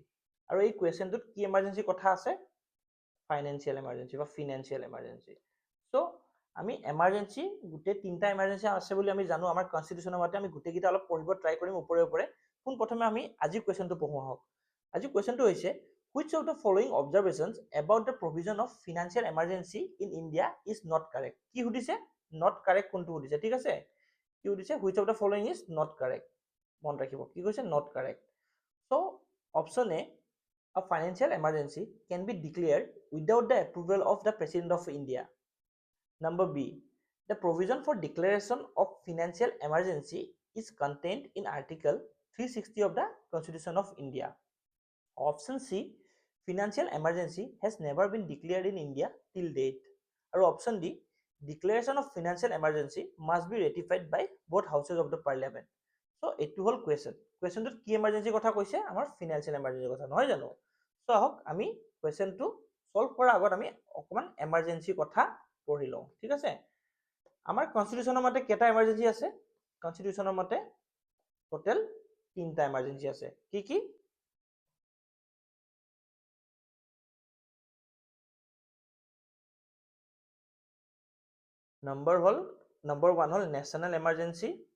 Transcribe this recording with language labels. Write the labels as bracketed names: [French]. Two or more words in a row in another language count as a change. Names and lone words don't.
[Assamese] আৰু এই কোৱেশ্চনটোত কি এমাৰ্জেন্সি কথা আছে? [English] financial emergency [Assamese] বা [English] financial emergency. [Assamese] সো আমি এমাৰ্জেন্সি গোটেই তিনটা এমাৰ্জেন্সি আছে বুলি আমি জানো। আমাৰ কনস্টিটিউশনৰ মতে আমি গোটেইকেইটা অলপ পঢ়িব ট্ৰাই কৰিম ওপৰে প্ৰথমে আমি আজি কোৱেশ্চনটো পঢ়ো আহক। আজি কোৱেশ্চনটো হৈছে [English] which of the following observations about the provision of financial emergency in India is not correct? [Assamese] কি সুধিছে? [English] not correct [Assamese] কোনটো সুধিছে, ঠিক আছে? কি সুধিছে? [English] which of the following is not correct? [Assamese] মন ৰাখিব কি কৈছে? [English] not correct. So option A financial emergency can be declared without the approval of the President of India. Number B, the provision for declaration of financial emergency is contained in Article 360 of the Constitution of India. Option C, financial emergency has never been declared in India till date. Or option D, declaration of financial emergency must be ratified by both houses of the parliament. [Assamese] So এইটো হ'ল question. Questionটোত কি emergency কথা কৈছে? আমাৰ [English] financial emergency [Assamese] কথা নহয় জানো? So আহক আমি questionটো solve কৰাৰ আগত আমি অকমান emergency কথা পঢ়ি লওঁ, ঠিক আছে? আমাৰ কনস্টিটিউশনৰ মতে কেইটা এমাৰ্জেন্সি আছে? কনস্টিটিউশনৰ মতে টোটেল তিনটা এমাৰ্জেন্সি আছে। কি কি? নম্বৰ 1 হ'ল [English] national emergency.